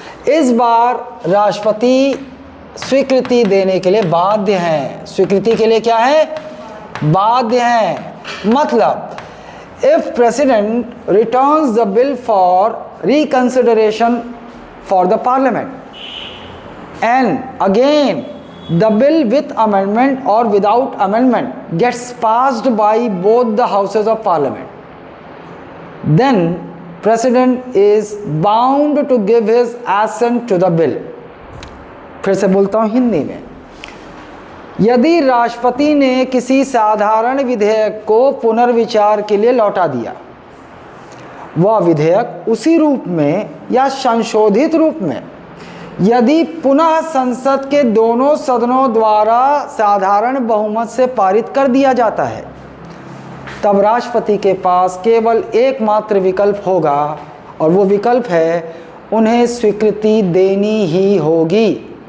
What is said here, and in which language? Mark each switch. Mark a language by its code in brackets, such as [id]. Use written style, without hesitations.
[hi] इस बार राष्ट्रपति स्वीकृति देने के लिए बाध्य हैं। स्वीकृति के लिए क्या है? बाध्य हैं। [en] मतलब if president returns the bill for reconsideration for the parliament, and again the bill with amendment or without amendment gets passed by both the houses of parliament, then president is bound to give his assent to the bill. [hi] फिर से बोलता हूँ हिंदी में, यदि राष्ट्रपति ने किसी साधारण विधेयक को पुनर्विचार के लिए लौटा दिया, वह विधेयक उसी रूप में या संशोधित रूप में यदि पुनः संसद के दोनों सदनों द्वारा साधारण बहुमत से पारित कर दिया जाता है, तब राष्ट्रपति के पास केवल एकमात्र विकल्प होगा और वो विकल्प है उन्हें स्वीकृति देनी ही होगी।